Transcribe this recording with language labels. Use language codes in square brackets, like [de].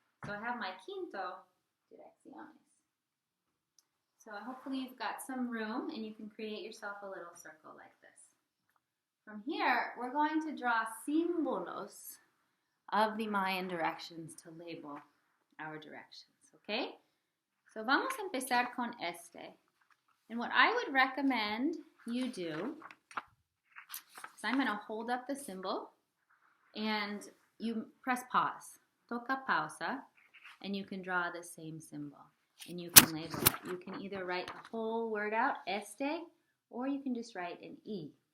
[en] So I have my [es] quinto direcciones. [en] So hopefully you've got some room and you can create yourself a little circle like this. From here, we're going to draw símbolos of the Mayan directions to label our directions, okay? [es] So vamos a empezar con este. [en] And what I would recommend you do is I'm going to hold up the symbol and you press pause. [es] Toca pausa, [en] and you can draw the same symbol. And you can label it. You can either write the whole word out, este, or you can just write an E.